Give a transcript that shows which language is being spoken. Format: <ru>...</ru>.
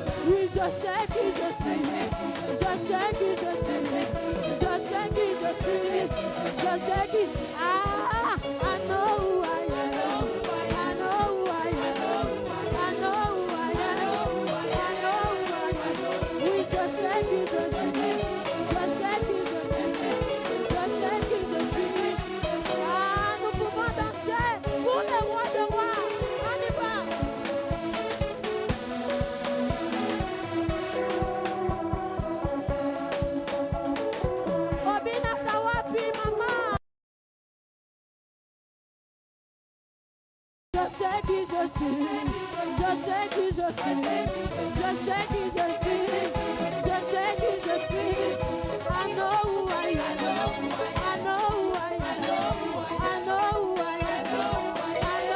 <fr>Oui, je sais qui je suis, je sais qui je suis, je sais qui je suis, je sais qui.</fr> <en>I know who I am, I know who I am, I know who I am, I know who I am.</en> <fr>Oui, je sais qui je suis, je sais qui je suis, je sais qui je suis. Ah, nous pouvons danser pour le roi de rois. On y va. Obina Kawapi, maman. Je sais qui je suis, je sais qui je suis, je sais qui je suis, je sais qui je suis.</fr> <en>I know who I am, I know who I am, I know who I am, I</en>